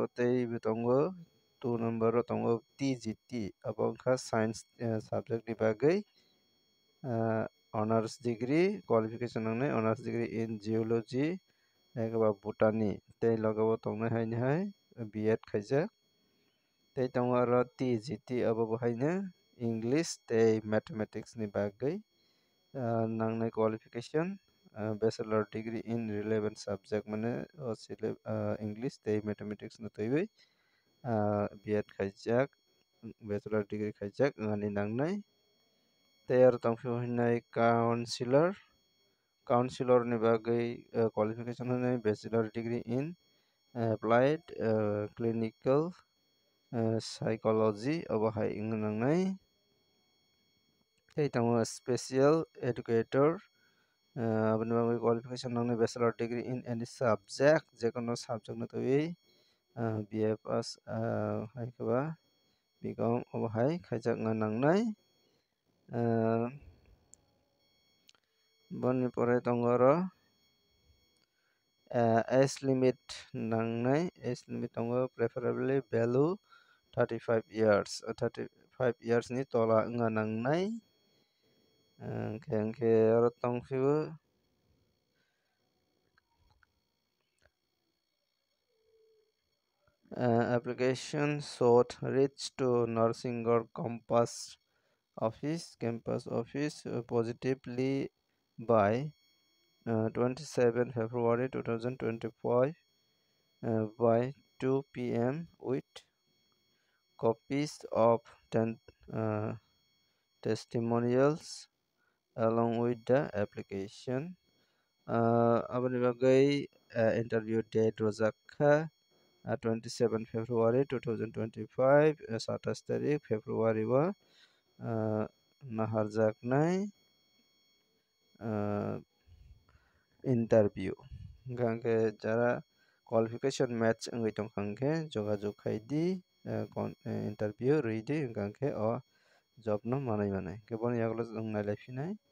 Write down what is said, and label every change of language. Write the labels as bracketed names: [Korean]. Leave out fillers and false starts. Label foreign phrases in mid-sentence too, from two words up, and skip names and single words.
[Kok Borok] tei tongo 2 number o tongo TGT abang kha [English] science subject [Kok Borok] ni bagui [English] honors degree qualification [Kok Borok] nangnai [English] honors degree in geology [Kok Borok] ekaba botany tei logo o tongnai haino hai B.Ed khaijak tei tongo aro TGT abo bo haino English tei mathematics ni bagui nangnai qualification [English] bachelor degree in relevant subject [Kok Borok] mane English tei mathematics no teiwi B.Ed khaijak [English] bachelor degree [Kok Borok] khaijak ngani nangnai tei aro tongpio hinai counselor ni bagui qualification hinai [English] bachelor degree in applied clinical psychology [Kok Borok] abo hai ing nangnai tei tongo [English] special educator [Kok Borok] aboni bagui qualification nangnai [English] bachelor degree in any subject [Kok Borok] jekono subject no teiwi [English] BA pass [Kok Borok] hai kaba BCom abo hai khaijak nangnai boni pore tongo aro [English] age limit [Kok Borok] nangnai [English] age limit [Kok Borok] tongo [English] preferably value 35 years 35 years [Kok Borok] ni tola wngna nangnai [English] hingke aro tongpio application should reach to Narsingar campus office positively by 27 February 2025 by 2 p.m. with copies of 10 testimonials along with the application. [Kok Borok] Aboni bagai [English] interview date [Kok Borok] rojakha 27 February 2025 27 tarik February wa naharjaknai interview hingke jara qualification match wngoi tongkha hingke jogajuk khai di interview rwui di hingke o job no manui manai hingke boni yagulo chong nailaifinai